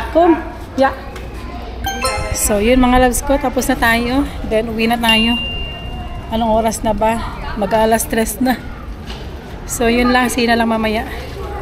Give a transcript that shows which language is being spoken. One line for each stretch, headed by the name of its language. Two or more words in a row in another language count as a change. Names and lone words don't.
Dutch: Kom. Ja.
Filipino: So, yun mga loves ko. Tapos na tayo. Then, uwi na tayo. Anong oras na ba? Mag-alas 3 na. So, yun lang.
English: See you
Filipino: na lang mamaya.